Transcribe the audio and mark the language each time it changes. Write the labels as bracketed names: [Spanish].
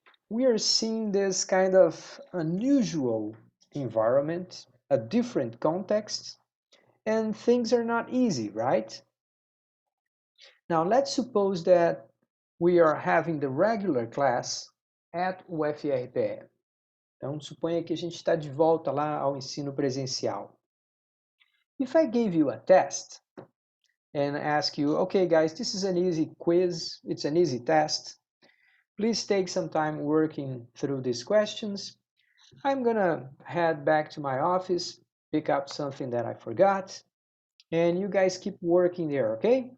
[English] we are seeing this kind of unusual environment, a different context, and things are not easy, right? Now, let's suppose that we are having the regular class at UFRPE. [Portuguese] Então, suponha que a gente está de volta lá ao ensino presencial. [English] If I gave you a test and ask you, okay, guys, this is an easy quiz, it's an easy test. Please take some time working through these questions. I'm gonna head back to my office, pick up something that I forgot, and you guys keep working there, okay?